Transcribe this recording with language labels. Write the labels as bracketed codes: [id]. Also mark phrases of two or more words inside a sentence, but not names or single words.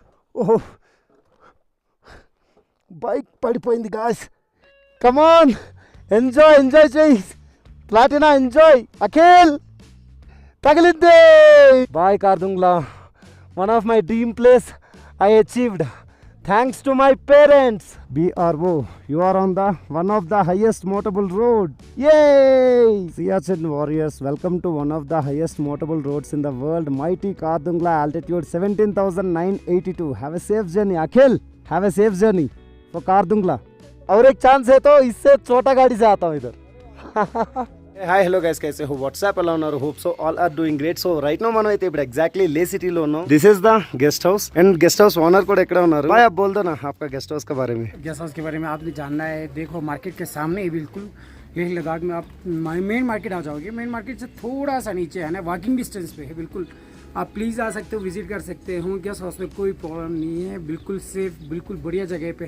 [te] ఓహో బైక్ పడిపోయింది గాయ్స్. [en] come on enjoy [te] చేయి ప్లాటినా, ఎంజాయ్. అఖిల్ తగిలింది. బాయ్ కార్దుంగ్లా, [en] one of my dream place I achieved thanks to my parents. BRO, you are on the one of the highest motorable road. Yay! Siachen warriors, welcome to one of the highest motorable roads in the world, mighty Kardungla, altitude 17,982. Have a safe journey Akhil, have a safe journey for Kardungla. [hi] और एक चांस है तो इससे छोटा गाड़ी से आता हूँ इधर. [en] hi hello guys, [hi] कैसे हो? [te] వాట్సాప్ ఎలా ఉన్నారు? [en] hope so all are doing great. so right now [te] మనం అయితే ఇప్పుడు ఎగ్జాక్ట్లీ లే సిటీలో ఉన్నాం. [en] this is the guest house and guest house owner [te] కూడా ఇక్కడ ఉన్నారు. [hi] भाई आप बोल दो ना आपका गेस्ट हाउस के बारे में. गेस्ट हाउस के बारे में आपने जानना है, देखो मार्केट के सामने ही बिल्कुल लेह लद्दाख में आप [en] main market [hi] आ जाओगे. [en] main market [hi] से थोड़ा सा नीचे है ना, [en] walking distance [hi] पे है बिल्कुल. आप प्लीज़ आ सकते हो, विजिट कर सकते हो. गेस्ट हाउस में कोई प्रॉब्लम नहीं है, बिल्कुल सेफ, बिल्कुल बढ़िया जगह पे है.